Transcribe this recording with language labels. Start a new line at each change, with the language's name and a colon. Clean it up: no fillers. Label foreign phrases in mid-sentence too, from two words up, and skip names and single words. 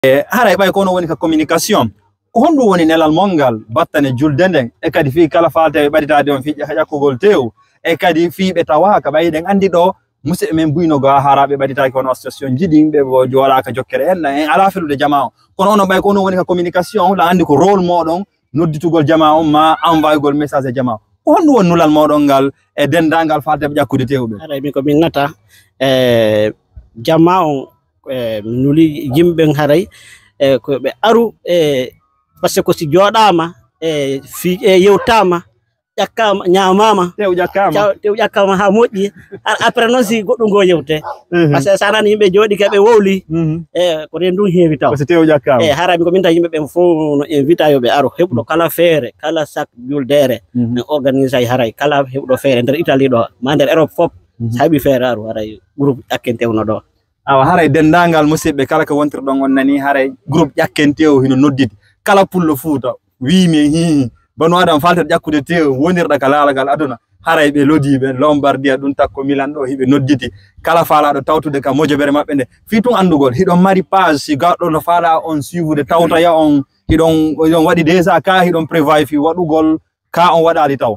Fula: haray bay kono woni ka communication hondu woni nelal mongal battane juldenden e kadi fi kala falte baditaade on fi yakugol tew e kadi fi be tawa ka bayden andi do musse men buyno go harabe baditaake kono association jidimbe bo jola ka jokkere en ala felude jamaa kono ono bay kono woni ka communication la andi ko rôle modon nodditugol jamaa ma envoygol message e jamaa hondu won nulal modon gal e dendangal falte be jakkude tewbe haray mi ko min nata jamaa nuli jimben haray ko be aru
French: parce que si
Fula: jodama fi yewtama yakama nyamama tew jakama ha moƴƴi après non si goddo go yewte
French: parce que
Fula: sanan yimbe jodi ke be wowli ko rendu heewi taw
French: parce que
Fula: tew jakama harabi ko min ta yimbe be fo no invita yo be aro hebdo kala feere kala sak juldere en organise ay haray kala hebdo feere der Italie do ma der Europe fop sabi feere aro haray groupe akkentewno do awa haray dendangal musibbe kala ko wontir don on nani haray groupe jakkentew hino noddidi kala pullo fuuta wiimi hi banu adam falter jakkude tew wonirda kala alagal aduna haray be lodibe Lombardia dun takko Milan do hibe nodditi kala faala do tawtude ka mojobere mabbe de fi tun andugol hidon mari page si gaddo no faala on suivre tawta ya on hidon wadi déjà ka hidon prévoit fi wadugol ka on wadali taw